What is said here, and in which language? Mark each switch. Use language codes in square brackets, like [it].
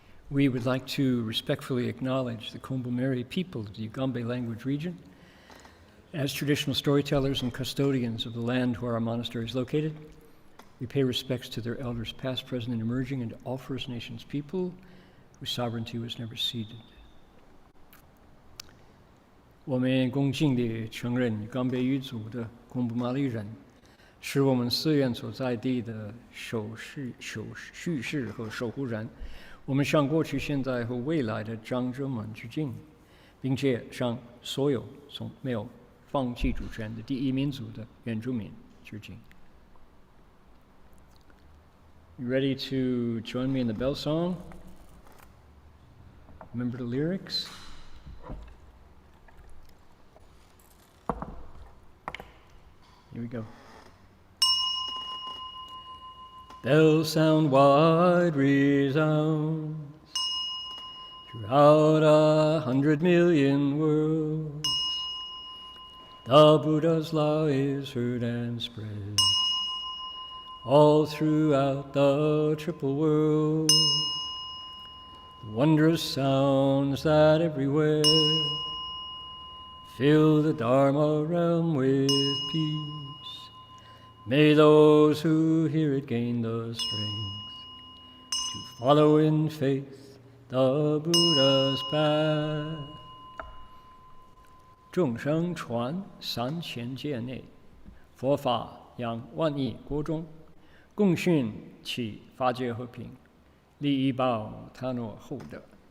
[en] We would like to respectfully acknowledge the Kombu-Meri people of the Ugambe language region as traditional storytellers and custodians of the land where our monastery is located. We pay respects to their elders past, present, and emerging, and to all First Nations people whose sovereignty was never ceded. [zh] 我们恭敬地承认冈贝语族的贡布马里人是我们寺院所在地的叙事和守护人。我们向过去、现在和未来的长者们致敬，并且向所有从没有放弃主权的第一民族的原住民致敬。 [en] You ready to join me in the bell song? Remember the lyrics? Here we go. Bell sound wide resounds throughout 100 million worlds. The Buddha's law is heard and spread all throughout the triple world. The wondrous sounds that everywhere fill the Dharma realm with peace. May those who hear it gain the strength to follow in faith the Buddha's path. [zh] 众生传3000界内，佛法扬万亿国中，共训其法界和平，利益报他诺厚德。